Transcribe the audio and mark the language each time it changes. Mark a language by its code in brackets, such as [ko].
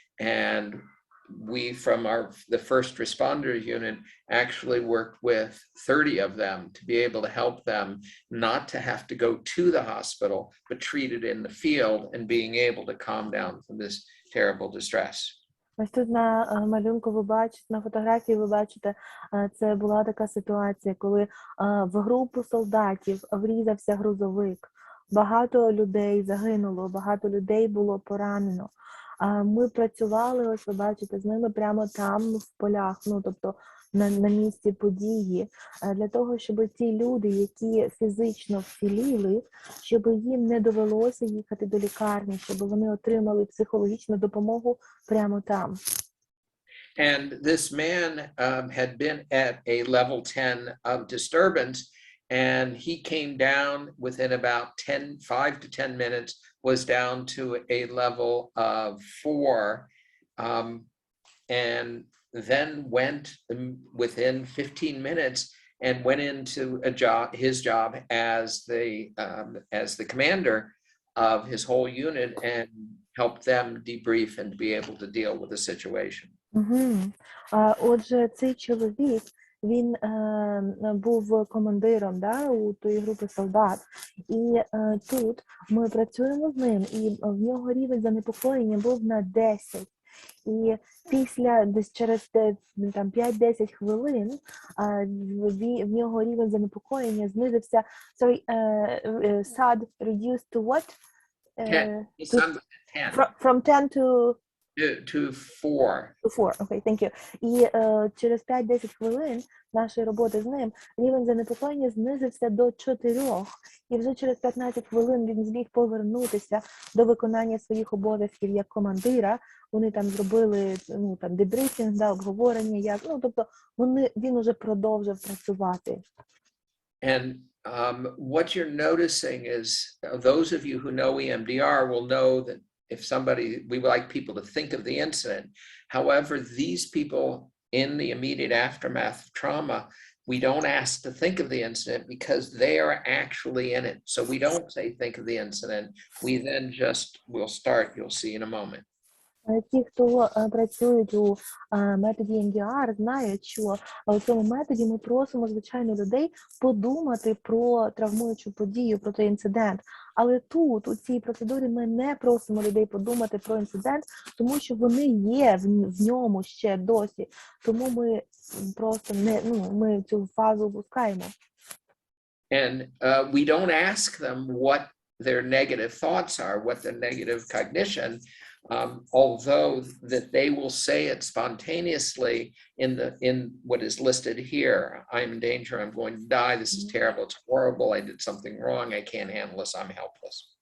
[en] And we, from the first responder unit, actually worked with 30 of them to be able to help them not to have to go to the hospital, but treated in the field and being able to calm down from this terrible distress. [uk] Ось тут на малюнку ви бачите, на фотографії ви бачите, це була така ситуація, коли в групу солдатів врізався грузовик. Багато людей загинуло, багато людей було поранено. Ми працювали, ось ви бачите, з ними прямо там в полях, ну тобто на місці події, для того, щоб ті люди, які фізично вціліли, щоб їм не довелося їхати до лікарні, щоб вони отримали психологічну допомогу прямо там. [en] And this man had been at a level 10 of disturbance, and he came down within about 5 to 10 minutes, was down to a level of 4, and then went within 15 minutes and went into his job as the commander of his whole unit and helped them debrief and be able to deal with the situation. [uk] Отже, цей чоловік, він був командиром, да, у тої групи солдат. І тут ми працюємо з ним, і в нього рівень занепокоєння був на 10. І після, десь через 5-10 хвилин, в нього рівень занепокоєння знизився. [en] Sorry, SAD reduced to what? 10. His son was at 10. From 10 to... To 4. To 4, okay, thank you. [uk] І через 5-10 хвилин нашої роботи з ним рівень занепокоєння знизився до 4. І вже через 15 хвилин він зміг повернутися до виконання своїх обов'язків як командира. Вони там зробили, ну, там, дебрифінг, да, обговорення, як, ну, тобто він уже продовжив працювати. [en] And what you're noticing is, those of you who know EMDR will know that if we would like people to think of the incident. However, these people in the immediate aftermath of trauma, we don't ask to think of the incident because they are actually in it. So we don't say think of the incident. We then we'll start, you'll see in a moment. [uk] Ті, хто працюють у методі EMDR, знають, що у цьому методі ми просимо, звичайно, людей подумати про травмуючу подію, про той інцидент. Але тут, у цій процедурі, ми не просимо людей подумати про інцидент, тому що вони є в ньому ще досі. Тому ми просто ми цю фазу опускаємо. [en] And we don't ask them what their negative thoughts are, what their negative cognition, although that they will say it spontaneously in what is listed here. I'm in danger, I'm going to die, this is terrible, it's horrible, I did something wrong, I can't handle this, I'm helpless.